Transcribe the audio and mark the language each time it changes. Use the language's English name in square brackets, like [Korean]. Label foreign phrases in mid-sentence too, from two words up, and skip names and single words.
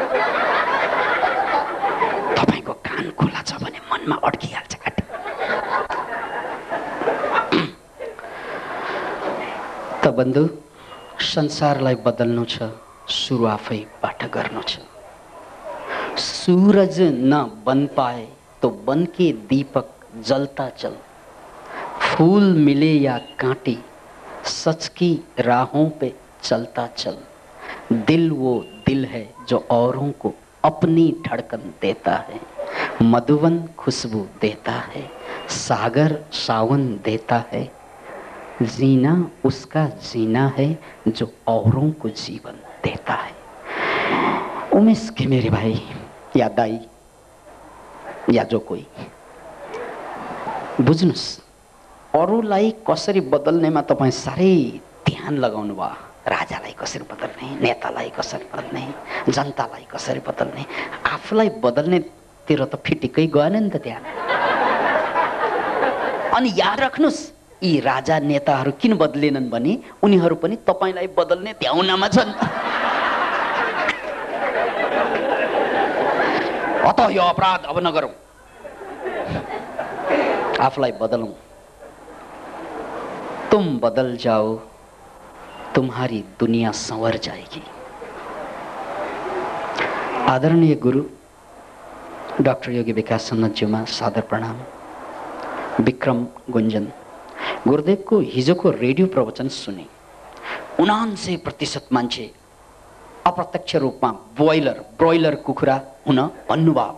[Nepali] तपाईँको कान खुला छ भने मनमा अड्किहाल्छ काटी। त बन्धु, संसारलाई बदल्नु छ, सुरु आफैबाट गर्नु छ। [Hindi] सूरज न बन पाए तो बन के दीपक जलता चल। फूल मिले या कांटे सच की राहों पे चलता चल। दिल वो दिल है जो औरों को अपनी धड़कन देता है। मधुवन खुशबू देता है, सागर सावन देता है। जीना उसका जीना है जो औरों को जीवन देता है। [Nepali] उमेश घिमिरे भाइ या दाई या जो कोही, बुझ्नुस्, अरूलाई कसरी बदल्नेमा तपाईँ साह्रै ध्यान लगाउनु भयो। राजालाई कसरी बदल्ने, नेतालाई कसरी बदल्ने, जनतालाई कसरी बदल्ने, आफूलाई बदल्नेतिर त फिटिकै गएन नि त ध्यान। अनि याद राख्नुस्, यी राजा नेताहरू किन बदलेनन् भने उनीहरू पनि तपाईलाई बदल्ने ध्याउनामा छन्। अत यो अपराध अब नगरौं, आफूलाई बदलौं। [Hindi] तुम बदल जाओ, तुम्हारी दुनिया संवर जाएगी। [Nepali] आदरणीय गुरु डाक्टर योगी विकास सन्नतज्यूमा सादर प्रणाम। विक्रम गुञ्जन, गुरुदेवको हिजोको रेडियो प्रवचन सुने। 79% मान्छे अप्रत्यक्ष रूपमा ब्रोइलर कुखुरा हुन भन्नुभयो।